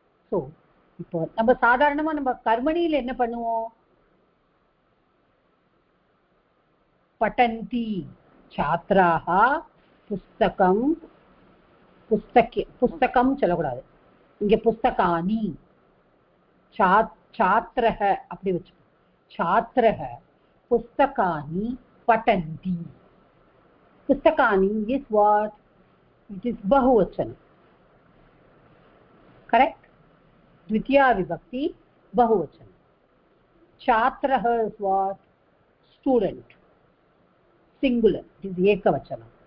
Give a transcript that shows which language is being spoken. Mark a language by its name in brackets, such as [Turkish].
[English] So [Tamil] இப்போ நம்ம சாதாரணமா நம்ம கர்மணியில என்ன பண்ணுவோம்? [Sanskrit] பட்டந்தி छात्राः [Tamil] புஸ்தகம் சொல்லக்கூடாது, இங்க புஸ்தகானி. [Sanskrit] छात्रः [Tamil] அப்படி வச்சு, [Sanskrit] छात्रः पुस्तकानि पठन्ति. [English] पुस्तकानि is what? It is bahuvachana. Correct? Dvitiya vibhakti bahuvachana. Chhatrah is what? Student. Singular. It is ekavachana.